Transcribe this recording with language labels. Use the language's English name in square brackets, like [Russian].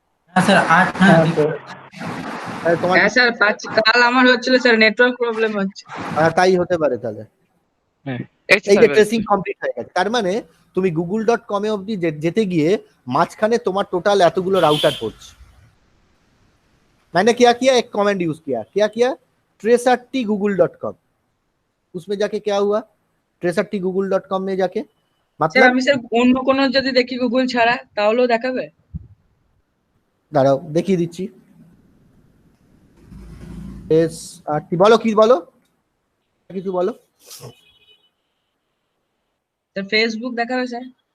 [Bangla] হ্যাঁ স্যার, তোমার হ্যাঁ স্যার পাচ্ছি। কাল আমার হচ্ছিল স্যার, নেটওয়ার্ক প্রবলেম হচ্ছে। তাই হতে পারে তাহলে। হ্যাঁ এই যে ট্রেসিং কমপ্লিট হয়ে গেছে, তার মানে তুমি google.com এ অবধি যেতে গিয়ে মাঝখানে তোমার টোটাল এতগুলো রাউটার পড়ছে। [Hindi] मैंने क्या किया, एक कमेंट यूज किया, क्या किया, tracerty google.com, उसमें जाके क्या हुआ, tracerty google.com में जाके [Bangla] স্যার [Hindi] मतलब [Bangla] আমি স্যার অন্য কোনো যদি দেখি গুগল ছাড়া তাহলেও দেখাবে? দাঁড়াও দেখিয়ে দিচ্ছি। tracerty বলো, কি বলো, কিছু বলো। স্যার ফেসবুক দেখাবে স্যার?